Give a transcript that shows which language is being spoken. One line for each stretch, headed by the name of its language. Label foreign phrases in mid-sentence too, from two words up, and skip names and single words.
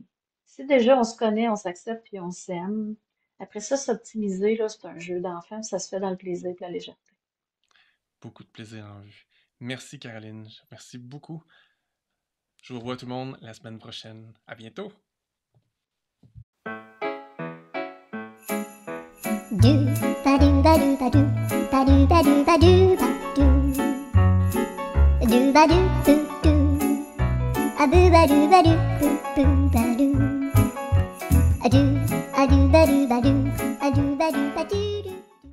French: Si déjà on se connaît, on s'accepte puis on s'aime, après ça, s'optimiser, là, c'est un jeu d'enfant, ça se fait dans le plaisir et la légèreté. Beaucoup de plaisir en vue. Merci Caroline, merci beaucoup. Je vous revois tout le monde la semaine prochaine. À bientôt! Do ba do ba do ba do ba do ba do ba do ba do ba do do a boo ba do ba do boo ba do a do ba do ba do a do ba do ba do.